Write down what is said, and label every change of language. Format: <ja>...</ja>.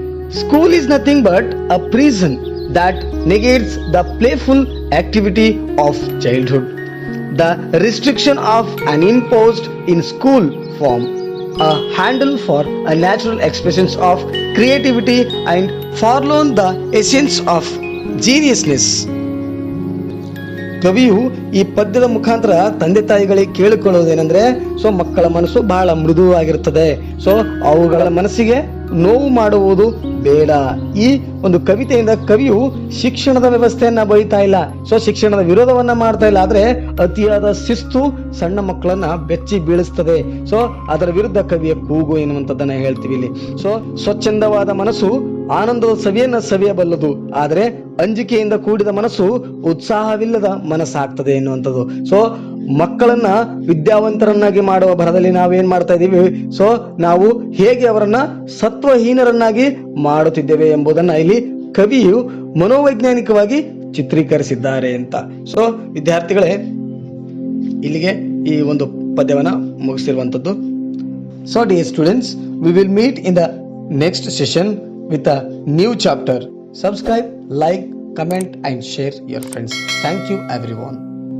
<en>School is nothing but a prison that negates the playful activity of childhood. The restriction of an imposed in school form a handle for a natural expressions of creativity and forlorn the essence of geniusness.</en> <kn>ಕವಿಯು ಈ ಪದ್ಯದ ಮುಖಾಂತರ ತಂದೆ ತಾಯಿಗಳಿಗೆ ಕೇಳಿಕೊಳ್ಳುವುದೇನೆಂದ್ರೆ, ಮಕ್ಕಳ ಮನಸ್ಸು ಬಹಳ ಮೃದುವಾಗಿರುತ್ತದೆ, ಅವುಗಳ ಮನಸ್ಸಿಗೆ ನೋವು ಮಾಡುವುದು ಬೇಡ. ಈ ಒಂದು ಕವಿತೆಯಿಂದ ಕವಿಯು ಶಿಕ್ಷಣದ ವ್ಯವಸ್ಥೆಯನ್ನ ಬೈತಾ ಇಲ್ಲ, ಶಿಕ್ಷಣದ ವಿರೋಧವನ್ನ ಮಾಡ್ತಾ ಇಲ್ಲ. ಆದ್ರೆ ಅತಿಯಾದ ಶಿಸ್ತು ಸಣ್ಣ ಮಕ್ಕಳನ್ನ ಬೆಚ್ಚಿ ಬೀಳಿಸ್ತದೆ. ಅದರ ವಿರುದ್ಧ ಕವಿಯ ಕೂಗು ಎನ್ನುವಂಥದ್ದನ್ನ ಹೇಳ್ತೀವಿ ಇಲ್ಲಿ. ಸ್ವಚ್ಛಂದವಾದ ಮನಸ್ಸು ಆನಂದದ ಸವಿಯನ್ನ ಸವಿಯಬಲ್ಲದು, ಆದ್ರೆ ಅಂಜಿಕೆಯಿಂದ ಕೂಡಿದ ಮನಸ್ಸು ಉತ್ಸಾಹವಿಲ್ಲದ ಮನಸ್ಸಾಗ್ತದೆ ಎನ್ನುವಂಥದ್ದು. ಮಕ್ಕಳನ್ನ ವಿದ್ಯಾವಂತರನ್ನಾಗಿ ಮಾಡುವ ಭರದಲ್ಲಿ ನಾವೇನ್ ಮಾಡ್ತಾ ಇದೀವಿ, ನಾವು ಹೇಗೆ ಅವರನ್ನ ಸತ್ವಹೀನರನ್ನಾಗಿ ಮಾಡುತ್ತಿದ್ದೇವೆ ಎಂಬುದನ್ನ ಇಲ್ಲಿ ಕವಿಯು ಮನೋವೈಜ್ಞಾನಿಕವಾಗಿ ಚಿತ್ರೀಕರಿಸಿದ್ದಾರೆ ಅಂತ. ವಿದ್ಯಾರ್ಥಿಗಳೇ, ಇಲ್ಲಿಗೆ ಈ ಒಂದು ಪದ್ಯವನ್ನ ಮುಗಿಸಿರುವಂತದ್ದು.</kn> <en>Dear students, we will meet in the next session with a new chapter. Subscribe, like, comment and share your friends. Thank you everyone.</en>